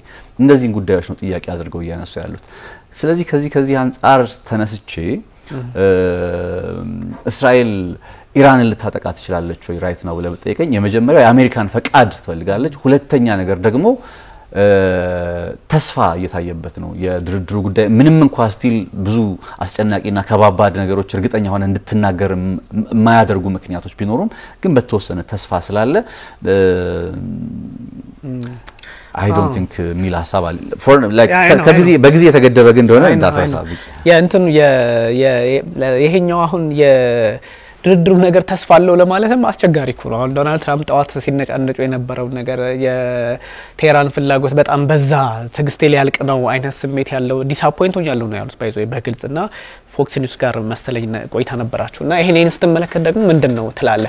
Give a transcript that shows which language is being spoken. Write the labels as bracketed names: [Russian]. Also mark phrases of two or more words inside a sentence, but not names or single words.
[Amharic] እነዚህን ጉዳዮች ነው ጥያቄ አድርገው እያነሱ ያሉት። ስለዚህ ከዚህ አንፃር ተነስቼ እስራኤል ኢራንን ልታጠቃ ትችላለች ወይ ራይት ነው ብለህ ብትጠይቀኝ የመጀመሪያው የአሜሪካን ፈቃድ ትፈልጋለች። ሁለተኛ ነገር ደግሞ ተስፋ እየታየበት ነው የድርድሩ ጉዳይ። ምንም እንኳን ስቲል ብዙ አስጨናቂና ከባባድ ነገሮች እርግጠኛ ሆነ እንድትናገር የማያደርጉ ምክንያቶች ቢኖሩም ግን በተወሰነ ተስፋ ስላለ [English] I don't think [Amharic] ሚል ሐሳብ አለ [English] for like [Amharic] በጊዜ የተገደበ ግን እንደሆነ እንዳትረሳብ የእንትኑ ይሄኛው አሁን የድርድሩ ነገር ተስፋ አለው ለማለትም አስቸጋሪ እኮ ነው። አሁን ዶናልድ ትራምፕ ጣዋት ሲነጫነጩ የነበረው ነገር የቴህራን ፍላጎት በጣም በዛ፣ ትግስቴ ሊያልቅ ነው አይነት ስሜት ያለው ዲስአፖይንት ሆኛለሁ ነው ያሉት ባይዞ በግልጽና ፎክስ ኒውስ ጋር መሰለኝ ቆይታ ነበራችሁና ይሄን ስትመለከት ደግሞ ምንድነው ትላለህ?